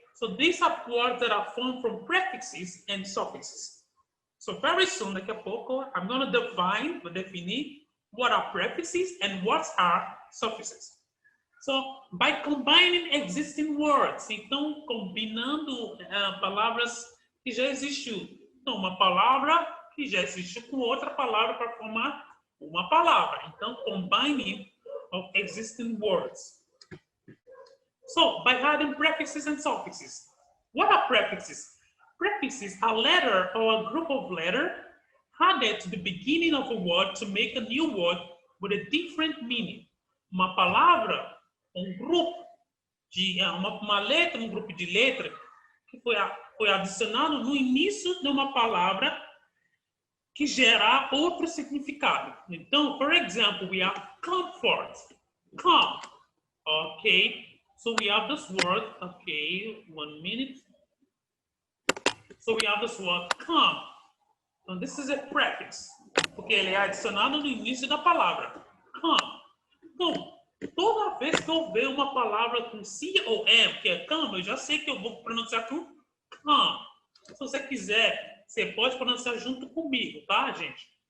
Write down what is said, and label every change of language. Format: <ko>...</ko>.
<en>So these are words that are formed from prefixes and suffixes. So very soon,</en> <pt>daqui a pouco,</pt> <en>I'm going to definir what are prefixes and what are suffixes. So, by combining existing words,</en> <pt>então, combinando palavras que já existiu. Então, uma palavra que já existiu com outra palavra para formar uma palavra.</pt> <en>Então, combining of existing words. So, by adding prefixes and suffixes. What are prefixes? Prefixes are a letter or a group of letters added to the beginning of a word to make a new word with a different meaning.</en> <pt>Uma palavra, grupo de uma letra, um grupo de letras que foi adicionado no início de uma palavra que gera outro significado.</pt> <en>Então, for example, we have comfort. Come. Okay. So we have this word. Okay. 1 minute. So we have this word come.</en> <pt>Então,</pt> <en>this is a prefix,</en> <pt>porque ele é adicionado no início da palavra. Come. Então, toda vez que eu ver uma palavra com C-O-M, que é come, eu já sei que eu vou pronunciar com come. Se você quiser, você pode pronunciar junto comigo, tá, gente?</pt>